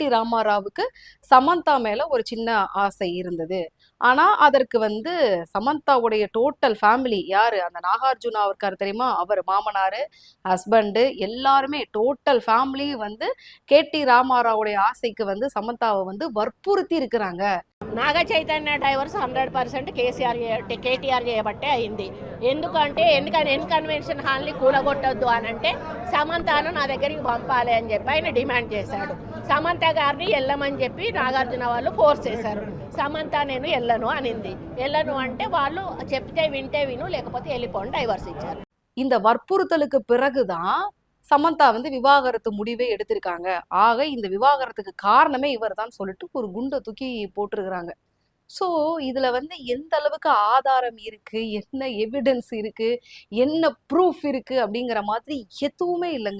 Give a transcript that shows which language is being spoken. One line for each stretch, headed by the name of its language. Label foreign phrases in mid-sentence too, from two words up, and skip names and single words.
Tamil: ராமாராவுக்கு சமந்தா மேல ஒரு சின்ன ஆசை இருந்தது. ஆனா அதற்கு வந்து சமந்தாவுடைய
English: total family
Tamil: யாரு, அந்த நாகார்ஜுனா இருக்காரு தெரியுமா, அவர் மாமனாரு, ஹஸ்பண்டு எல்லாருமே
English: total family
Tamil: வந்து கே.டி. ராமாராவுடைய ஆசைக்கு வந்து சமந்தாவை வந்து வற்புறுத்தி இருக்கிறாங்க.
Telugu: నాగ చైతన్య డైవర్స్ 100% కేటీఆర్ చేయబట్టే అయింది. ఎందుకంటే
English: convention hall
Telugu: కూలగొట్టొద్దు అని అంటే సమంతను నా దగ్గరికి పంపాలి అని చెప్పి ఆయన డిమాండ్ చేశాడు. సమంత గారిని వెళ్ళమని చెప్పి నాగార్జున వాళ్ళు ఫోర్స్ చేశారు. సమంత నేను వెళ్ళను అనింది. వెళ్ళను అంటే వాళ్ళు చెప్తే వింటే విను, లేకపోతే వెళ్ళిపోండి, డైవర్స్ ఇచ్చారు.
Tamil: இந்த வற்புறுத்தலுக்கு பிறகுதான் சமந்தா வந்து விவாகரத்து முடிவே எடுத்திருக்காங்க. ஆக இந்த விவாகரத்துக்கு காரணமே இவர் தான் சொல்லிட்டு ஒரு குண்டை தூக்கி போட்டிருக்கிறாங்க. ஸோ இதுல வந்து எந்த அளவுக்கு ஆதாரம் இருக்கு, என்ன எவிடன்ஸ் இருக்கு, என்ன ப்ரூஃப் இருக்கு அப்படிங்கிற மாதிரி எதுவுமே இல்லைங்க.